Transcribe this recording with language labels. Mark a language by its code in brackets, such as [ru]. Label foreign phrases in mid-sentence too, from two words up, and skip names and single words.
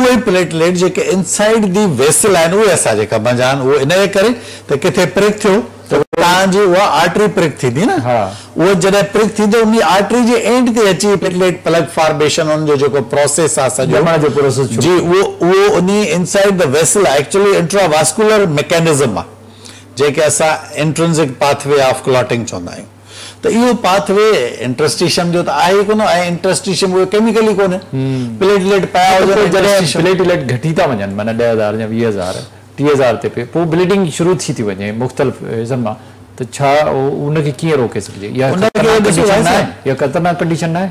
[sd] उहे प्लेटलेट जेके [en] inside the vessel [sd] आहिनि उहे असांजे कम जा आहिनि उहे इन जे करे त किथे प्रिक थियो त तव्हांजी उहा [en] artery prick [sd] थींदी न उहो जॾहिं प्रिक थींदो उन आर्टरी जे एंड ते अची [en] platelet plug formation [sd] उन जो जेको प्रोसेस आहे सॼो जी उहो उन [en] inside the vessel actually intravascular mechanism [sd] आहे जेके असां [en] intrinsic pathway of clotting [sd] चवंदा आहियूं त इहो [en] pathway interstitium [sd] जो त आहे कोन ऐं इंटरस्टिशियम उहो केमिकली कोन्हे प्लेटलेट पाया हुजनि जॾहिं प्लेटलेट घटी था वञनि माना 10,000 या 20,000 30,000 ते पोइ ब्लीडिंग शुरू थी वञे मुख़्तलिफ़ हिसनि मां त छा उनखे कीअं रोके सघिजे या ख़तरनाक कंडीशन आहे